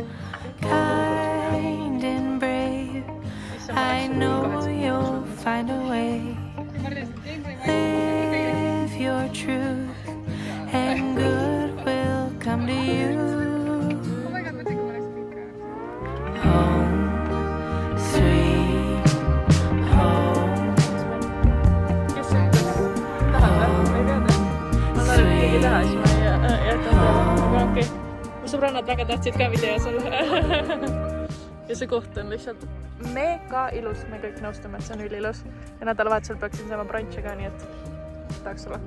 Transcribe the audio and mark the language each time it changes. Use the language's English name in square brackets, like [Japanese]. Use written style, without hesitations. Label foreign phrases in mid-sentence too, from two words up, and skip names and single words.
[English] Kind and brave, I know you'll find a way. Live your truth and good will come to you. Home, sweet home. [Estonian] Okei. Mu sõbrannad väga tahtsid ka videos olla. Ja see koht on lihtsalt mega ilus, me kõik nõustume, et see on ülilus. Ja nädalavahetusel peaksin saama brunchi ka, nii et tahaks olla.